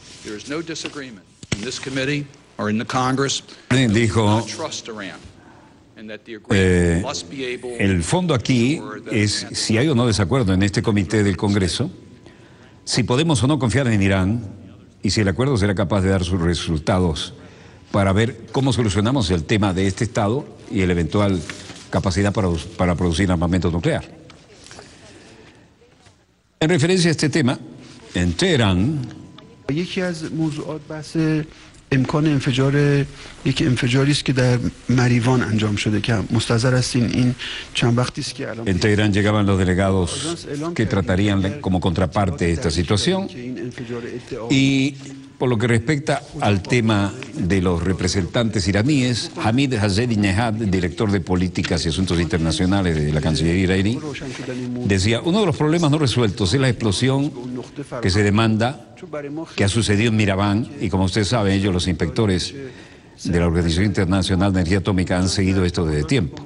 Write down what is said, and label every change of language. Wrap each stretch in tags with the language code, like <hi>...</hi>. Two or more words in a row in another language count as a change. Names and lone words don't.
<es>Dijo: el fondo aquí es si hay o no desacuerdo en este comité del Congreso, si podemos o no confiar en Irán y si el acuerdo será capaz de dar sus resultados para ver cómo solucionamos el tema de este Estado y el eventual capacidad para producir armamento nuclear. En referencia a este tema, en Teherán,</es> <fa>امکان انفجار یک انفجاری است که در مریوان انجام شده که مستحضر هستین این چند وقتی است که الان</fa> <es>En Teherán llegaban los delegados que tratarían como contraparte esta situación. Y por lo que respecta al tema de los representantes iraníes, Hamid Hajedi-Nehad, director de Políticas y Asuntos Internacionales de la Cancillería iraní, decía, uno de los problemas no resueltos es la explosión que se demanda, que ha sucedido en Mirabán, y como ustedes saben, ellos, los inspectores de la Organización Internacional de Energía Atómica, han seguido esto desde tiempo.</es>